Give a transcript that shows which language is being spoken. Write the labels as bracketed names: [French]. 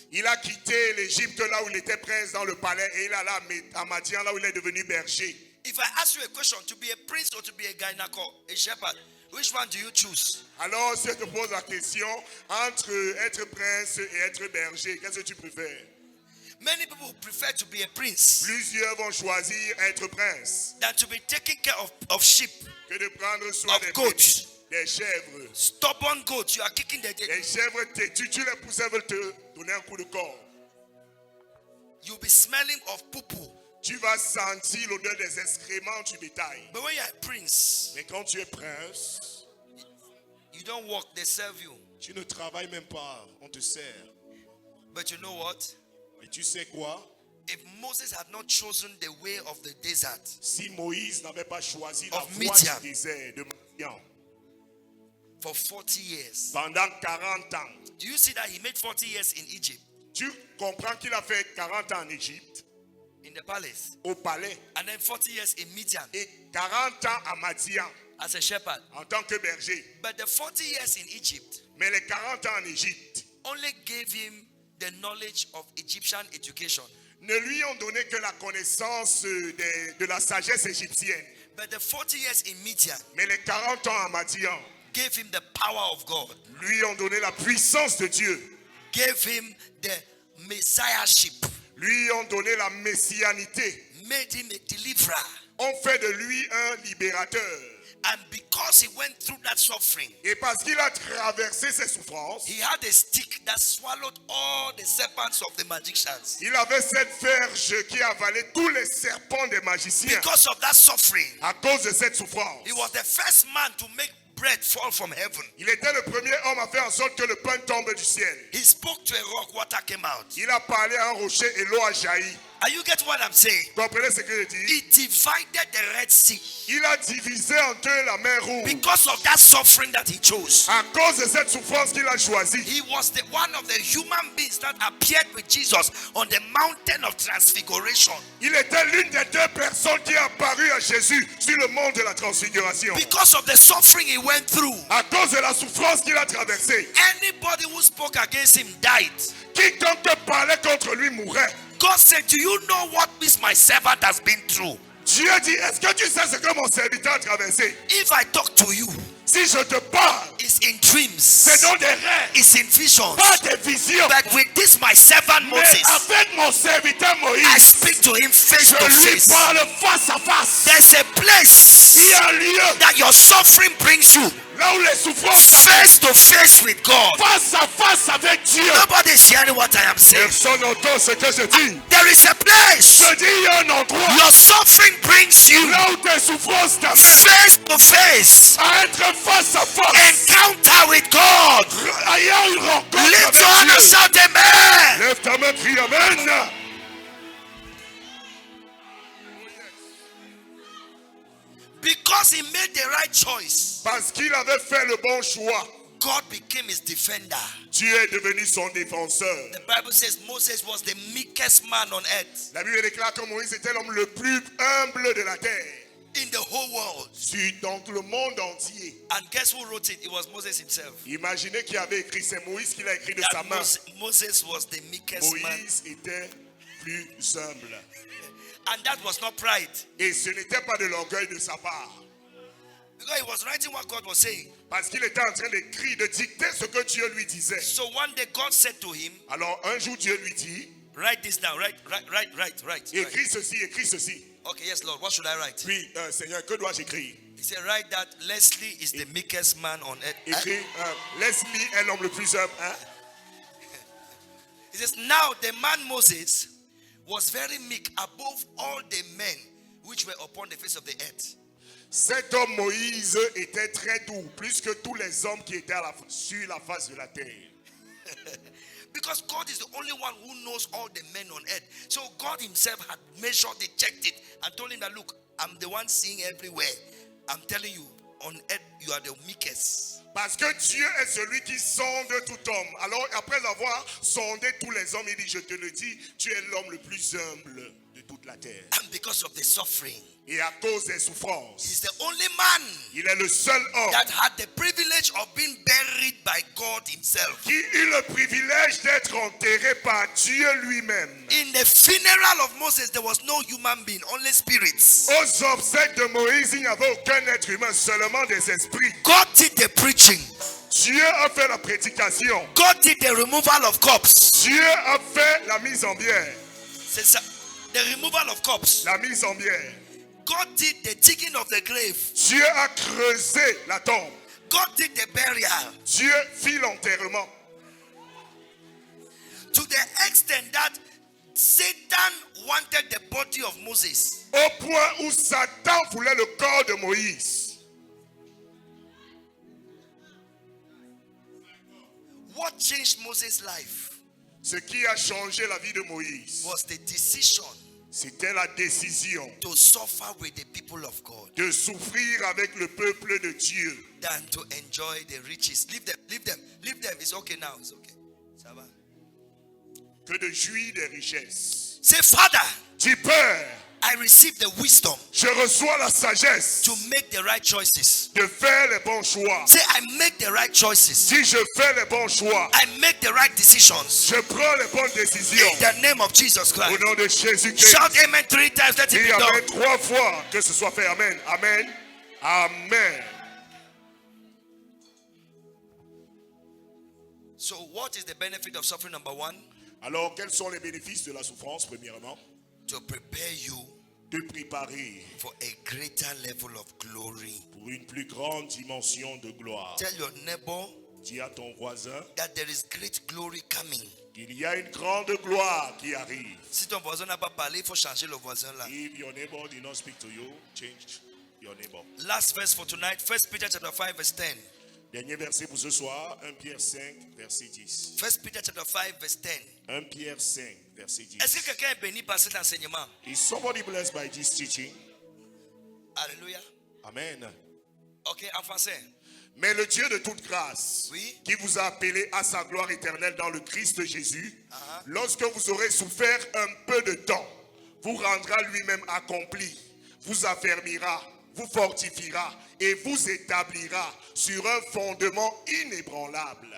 [French] Il a quitté l'Égypte là où il était prince dans le palais et il alla à Madian là où il est devenu berger. [English] If I ask you a question, to be a prince or to be a gynaco, a shepherd, which one do you choose? [French] Alors si je te pose la question entre être prince et être berger, qu'est-ce que tu préfères? [English] Many people prefer to be a prince [French] Plusieurs vont choisir être prince [English] than to be taking care of sheep, [French] que de prendre soin [English] of [French] des [English] goats. [French] brebis, des chèvres. [English] Stubborn goats, you are kicking the [French] Les chèvres têtues, tu les pousses, elles veulent te donner un coup de corps. [English] You'll be smelling of poo-poo. [French] Tu vas sentir l'odeur des excréments du bétail. [English] But when you're a prince, [French] Mais quand tu es prince, [English] you don't work, they serve you. [French] tu ne travailles même pas, on te sert. [English] But you know what? [French] Et tu sais quoi? [English] if Moses had not chosen the way of the desert, [French] Si Moïse n'avait pas choisi la [English] Of [French] voie [English] Midian. [French] du désert de Midian [English] for 40 years, [French] pendant 40 ans, [English] do you see that he made 40 years in Egypt, [French] tu comprends qu'il a fait 40 ans en Égypte, [English] in the palace, [French] au palais, [English] and then 40 years in Midian [French] et 40 ans à Madian [English] as a shepherd? [French] en tant que berger. [English] But the 40 years in Egypt [French] Mais les 40 ans en Égypte [English] only gave him the knowledge of Egyptian education. [French] ne lui ont donné que la connaissance de la sagesse égyptienne. [English] But the 40 years in Midian [French] Mais les 40 ans à Madian [English] gave him the power of God, [French] lui ont donné la puissance de Dieu. [English] gave him the messiahship, [French] Lui ont donné la messianité. [English] made him a deliverer. [French] On fait de lui un libérateur. [English] And because he went through that suffering, [French] Et parce qu'il a traversé ses souffrances, [English] he had a stick that swallowed all the serpents of the magicians. [French] il avait cette verge qui avalait tous les serpents des magiciens. [English] Because of that suffering, [French] À cause de cette souffrance, [English] he was the first man to make bread fall from heaven. [French] il était le premier homme à faire en sorte que le pain tombe du ciel. [English] He spoke to a rock, water came out. [French] Il a parlé à un rocher et l'eau a jailli. [English] Are you getting what I'm saying? [French] Comprenez ce que je dis? [English] He divided the Red Sea [French] Il a divisé en deux la mer rouge. [English] because of that suffering that he chose. [French] À cause de cette souffrance qu'il a choisie. [English] He was the one of the human beings that appeared with Jesus on the mountain of transfiguration. [French] Il était l'une des deux personnes qui a apparu à Jésus sur le mont de la transfiguration. [English] Because of the suffering he went through, [French] À cause de la souffrance qu'il a traversée. [English] anybody who spoke against him died. [French] Quiconque parlait contre lui mourait. [English] God said, do you know what this my servant has been through? [French] Dieu dit, est-ce que tu sais ce que mon serviteur a traversé? [English] If I talk to you, [French] Si je te parle, [English] it's in dreams, [French] c'est dans des rêves, [English] it's in visions. [French] pas des visions. [English] But with this my servant [French] Mais [English] Moses, [French] avec mon serviteur [English] I [French] Moïse, [English] speak to him face [French] je [English] to [French] lui [English] face. [French] parle face à face. [English] There's a [French] Il [English] place [French] y a un lieu [English] that your suffering brings you [French] là où les souffrances [English] face to face with God. [French] face à face avec Dieu. [English] Nobody's hearing what I am saying. [French] Personne n'entend ce que je dis. [English] There is a place [French] Je dis, il y a un endroit [English] your suffering brings you [French] là où tes souffrances t'amènent [English] face to face. [French] à être face à face. [English] Encounter with God. [French] Il y a une rencontre [English] Lift [French] avec [English] your hand and [French] Dieu. [English] shout amen. [French] Lève ta main, crie Amen. [English] Because he made the right choice, [French] Parce qu'il avait fait le bon choix, [English] God became his defender. [French] Dieu est devenu son défenseur. [English] The Bible says Moses was the meekest man on earth [French] La Bible déclare que Moïse était l'homme le plus humble de la terre. [English] in the whole world. [French] Dans le monde entier. [English] And guess who wrote it? It was Moses himself. [French] Imaginez qui avait écrit, c'est Moïse qui l'a écrit de sa [English] That [French] main. [English] Moses was the meekest man. [French] Moïse était plus humble. [English] And that was not pride. [French] Et ce n'était pas de l'orgueil de sa part. [English] Because he was writing what God was saying. [French] Parce qu'il était en train d'écrire, de dicter ce que Dieu lui disait. [English] So one day God said to him, [French] Alors un jour Dieu lui dit, [English] write this down, write. [French] écris ceci, écris ceci. [English] Okay, yes, Lord, what should I write? [French] Puis, Seigneur, que dois-je écrire? [English] He said, write that Leslie is the meekest man on earth. [French] Écris, Leslie est l'homme le plus humble. Hein? [English] He says, now the man Moses was very meek above all the men which were upon the face of the earth. [French] Cet homme Moïse était très doux, plus que tous les hommes qui étaient sur la face de la terre. [English] Because God is the only one who knows all the men on earth. So God himself had measured it, checked it, and told him that, look, I'm the one seeing everywhere. I'm telling you, on earth, you are the meekest. [French] Parce que Dieu est celui qui sonde tout homme. Alors, après avoir sondé tous les hommes, il dit, je te le dis, tu es l'homme le plus humble de toute la terre. [English] And because of the suffering, [French] Et à cause des souffrances, [English] he's the only man [French] il est le seul homme [English] that had the privilege of being buried by God himself. [French] qui eut le privilège d'être enterré par Dieu lui-même. [English] In the funeral of Moses, there was no human being, only spirits. [French] Aux obsèques de Moïse, il n'y avait aucun être humain, seulement des esprits. [English] God did the preaching. [French] Dieu a fait la prédication. [English] God did the removal of corpse. [French] Dieu a fait la mise en bière. C'est ça. [English] The removal of corpse. [French] La mise en bière. [English] God did the digging of the grave. [French] Dieu a creusé la tombe. [English] God did the burial. [French] Dieu fit l'enterrement. [English] To the extent that Satan wanted the body of Moses. [French] Au point où Satan voulait le corps de Moïse. [English] What changed Moses' life? [French] Ce qui a changé la vie de Moïse, [English] was the decision [French] c'était la décision [English] to suffer with the people of God [French] de souffrir avec le peuple de Dieu [English] than to enjoy the riches. Leave them, leave them, leave them. It's okay now. It's okay. [French] Ça va. que de jouir des richesses. [English] Say, Father, [French] Dis, Père, [English] I receive the wisdom [French] je reçois la sagesse [English] to make the right choices. [French] de faire les bons choix. [English] Say, I make the right choices. [French] Si je fais les bons choix, [English] I make the right decisions. [French] je prends les bonnes décisions. [English] In the name of Jesus [French] Au [English] Christ. [French] nom de Jésus-Christ. [English] Shout amen 3 times. Let it [French] Dis [English] be Amen done. [French] 3 fois, que ce soit fait. Amen. Amen. Amen. [English] So, what is the benefit of suffering? Number 1, [French] Alors, quels sont les bénéfices de la souffrance, premièrement? [English] to prepare you [French] De préparer [English] for a greater level of glory. [French] pour une plus grande dimension de gloire. [English] Tell your neighbor [French] Dis à ton voisin [English] that there is great glory coming. [French] qu'il y a une grande gloire qui arrive. Si ton voisin n'a pas parlé, il faut changer le voisin là. [English] If your neighbor did not speak to you, change your neighbor. Last verse for tonight, 1 Peter chapter 5 verse 10. [French] Dernier verset pour ce soir, 1 Pierre 5, verset 10. [English] 1 Peter chapter 5 verse 10. [French] 1 Pierre 5, verset 10. Est-ce que quelqu'un est béni par cet enseignement? [English] Is somebody blessed by this teaching? Alléluia. Amen. [French] Ok, en français. Mais le Dieu de toute grâce, Oui. qui vous a appelé à sa gloire éternelle dans le Christ Jésus, Uh-huh. lorsque vous aurez souffert un peu de temps, vous rendra lui-même accompli, vous affermira, vous fortifiera et vous établira sur un fondement inébranlable.